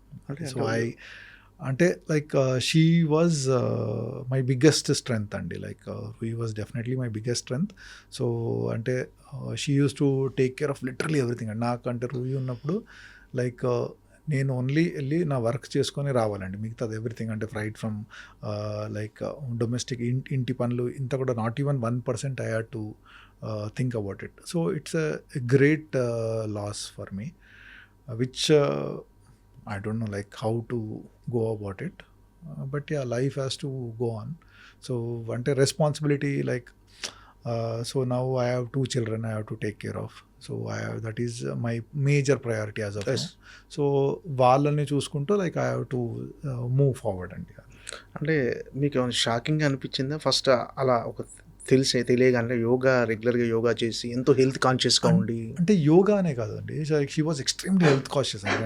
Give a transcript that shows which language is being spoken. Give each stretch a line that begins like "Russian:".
English: Okay, so ante like she was my biggest strength andi. Like he was definitely my biggest strength. So ante she used to take care of literally everything.
Telugu: And naakante Ruhi unnappudu like నేను only వెళ్ళి నా work చేసుకొని రావాలండి.
English: మిగతాది ఎవ్రీథింగ్ అంటే right from like domestic
Telugu: ఇంటి పనులు ఇంత కూడా
English: Not even 1% I had to think about it. So it's a great loss for me which I don't know like how to go about it. But yeah life has to go on. So అంటే responsibility like so now I have 2 children I have to take care of. So that is my major priority as of now. So
Telugu: వాళ్ళని చూసుకుంటూ
English: Like I have to move forward అండి.
Telugu: అంటే మీకు ఏమైనా shocking అనిపించిందా first అలా ఒక తెలియగానే యోగా రెగ్యులర్గా యోగా చేసి ఎంతో హెల్త్ కాన్షియస్గా ఉండి అంటే యోగా అనే కాదండి,
English: Like she was extremely health conscious అండి.